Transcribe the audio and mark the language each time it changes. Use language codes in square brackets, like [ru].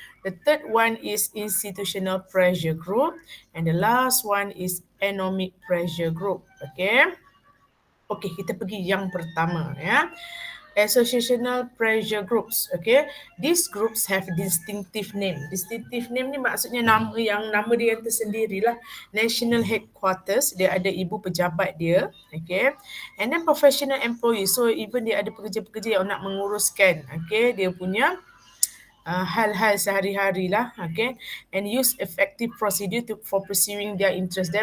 [en] The third one is institutional pressure group, and the last one is economic pressure group. Okay. [ms] Okay, kita pergi yang pertama ya. [en] Associational pressure groups. Okay, these groups have distinctive name. [ms] Distinctive name ni maksudnya nama dia yang tersendiri lah. National headquarters, dia ada ibu pejabat dia. [en] Okay, and then professional employees. [ms] So even dia ada pekerja-pekerja yang nak menguruskan, okay, dia punya hal-hal sehari-hari lah, okay, [en] and use effective procedure for pursuing their interest.